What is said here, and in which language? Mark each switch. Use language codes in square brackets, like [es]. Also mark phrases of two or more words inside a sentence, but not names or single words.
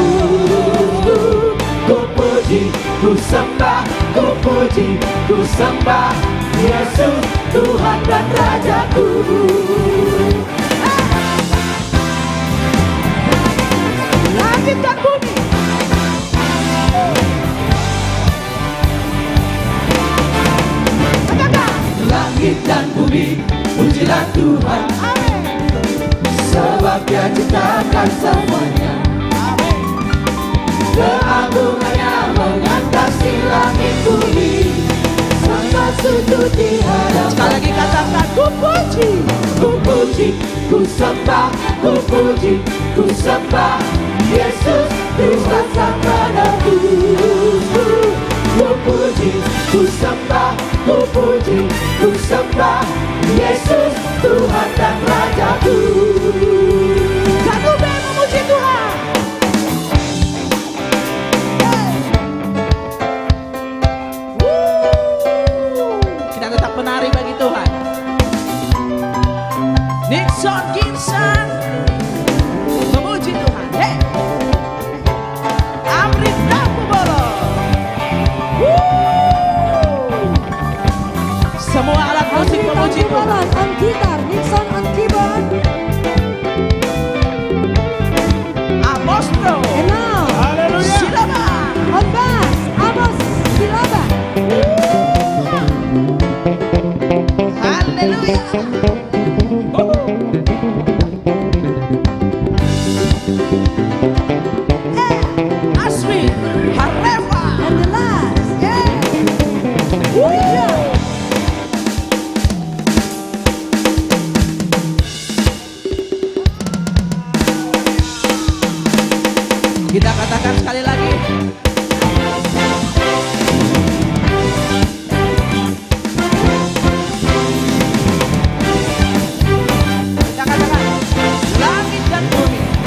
[id] Ku puji, ku sembah, ku puji, ku sembah Yesus Tuhan dan Rajaku. Langit dan bumi. Langit dan bumi, pujilah Tuhan. Sebab Dia ciptakan semuanya. Keagungannya mengatasi langit bumi. Sembah sujud di hadapan. Sekali lagi katakan, ku puji, ku puji, ku sembah, ku puji, ku sembah Yesus Tuhan Sang Penebus. Ku puji, ku sembah, ku puji, ku sembah Yesus Tuhan dan Rajaku. Satu band memuji Tuhan. Kita tetap menari bagi Tuhan. Nixon Gibson memuji Tuhan. Hey. Amrit Napubolo. Semua alat musik memuji Tuhan. [en] On gitar, Nixon on keyboard. Amostro. And now, Silaba. on bass, Amos Silaba. [id] Haleluya. Aswi Hareva. [en] And the last, [id] Kita katakan sekali lagi. Kita katakan langit dan bumi.